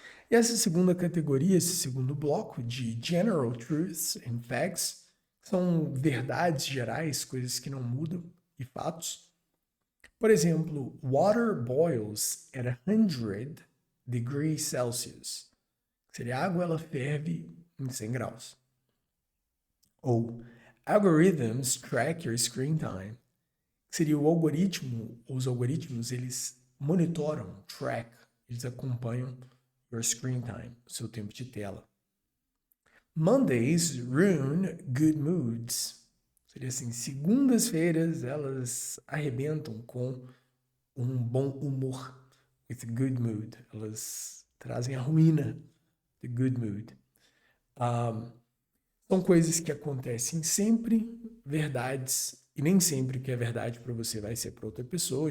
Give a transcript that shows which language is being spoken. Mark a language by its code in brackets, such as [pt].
[pt] E essa segunda categoria, esse segundo bloco de [en] General Truths and Facts, [pt] são verdades gerais, coisas que não mudam e fatos. Por exemplo, [en] water boils at 100 degrees Celsius. [pt] Seria a água, ela ferve em 100 graus. [en] Ou algorithms track your screen time. [pt] Seria o algoritmo, os algoritmos, eles monitoram, track, eles acompanham [en] your screen time, [pt] o seu tempo de tela. [en] Mondays ruin good moods. [pt] Seria assim, segundas-feiras elas arrebentam com um bom humor, [en] with good mood. [pt] Elas trazem a ruína, [en] the good mood. [pt] São coisas que acontecem sempre, verdades, e nem sempre que é verdade para você vai ser para outra pessoa.